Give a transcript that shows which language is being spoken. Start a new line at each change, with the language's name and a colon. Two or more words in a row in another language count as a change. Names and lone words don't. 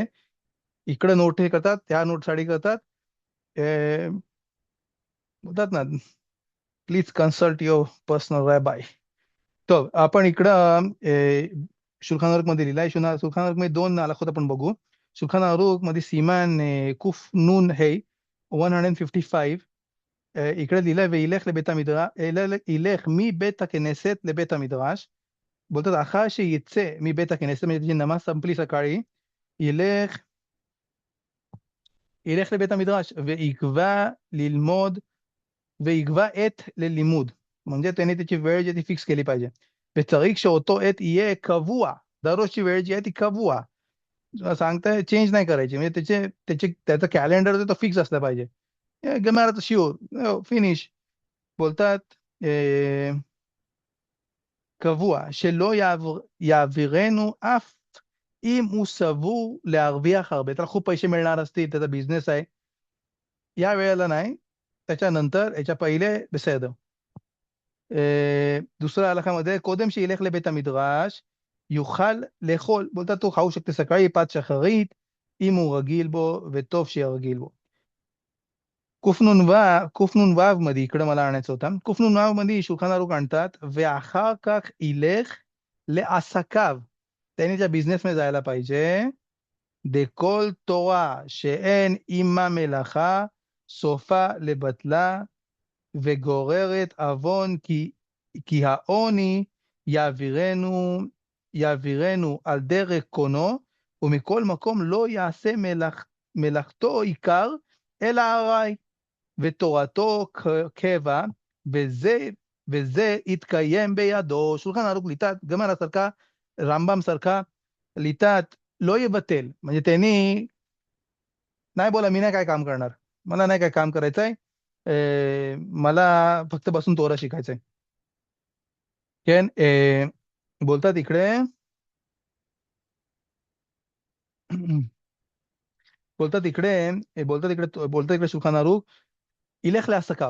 Marathi: इकडे नोट हे करतात, त्या नोट साठी करतात. ए, बोलतात ना,
English: please consult your personal rabbi.
Marathi: तर आपण इकडं शुल्खान आरोग मध्ये लिहिलाय. शुल्खान आरोग मध्ये 2 नालाखोत आपण बघू. शुल्खान आरोग मध्ये
Hebrew: סימן קוף נון
Marathi: हे 155 इकडे लिहिलंय
Hebrew: וילך לבית המדרש, ילך מבית הכנסת לבית המדרש. बोलतात אחר שיצא מבית הכנסת,
Marathi: म्हणजे त्याची नमाज संपली सकाळी,
Hebrew: ילך לבית המדרש ויקבע ללמוד ויקבע עת ללימוד.
Marathi: म्हणजे त्याने त्याची वेळ जी ती फिक्स केली पाहिजे.
Hebrew: וצריך שאותו עת יהיה קבוע,
Marathi: दररोजची वेळ जी आहे ती कबुआ, सांगताय चेंज नाही करायची. म्हणजे त्याचं कॅलेंडर तो फिक्स असलं पाहिजे.
Hebrew: גמרא שיעור फिनिश. बोलतात קבוע, שלא יעבירנו אף אם הוא סבור להרוויח הרבה.
Marathi: त्याला खूप पैसे मिळणार असतील, त्याचा बिझनेस आहे, या वेळेला नाही, त्याच्यानंतर याच्या पहिले בסדר. दुसऱ्या हलाखामध्ये
Hebrew: קודם שילך לבית המדרש יוכל לאכול.
Marathi: बोलतात तो खाऊ शकते सकाळी
Hebrew: 5 שחרית אם הוא רגיל בו, וטוב שיהיה רגיל बो.
Marathi: קנ"ו मध्ये इकडे मला आणायचं होतं. קנ"ו मध्ये शुल्खान आरूख आणतात
Hebrew: ואחר כך ילך לעסקיו.
Marathi: त्याने ज्या बिझनेसमध्ये जायला पाहिजे.
Hebrew: דכל תורה שאין עימה מלאכה סופה לבטלה וגוררת עוון, כי העוני יעבירנו על דרך קונו, ומכל מקום לא יעשה מלאכתו עיקר אלא ארעי, ותורתו קבע, וזה יתקיים בידו.
Marathi: शुल्खान आरूख लिहितात, गमारा सारखा, रामबाम सारखा लिहितात,
Hebrew: לא יבטל.
Marathi: म्हणजे त्यांनी नाही बोला मी नाही काय काम करणार, मला नाही काय काम करायचंय, मला फक्त बसून तोरा शिकायचंय. बोलतात इकडे बोलतात इकडे शुल्खान आरूख,
Hebrew: ילך לעסקיו.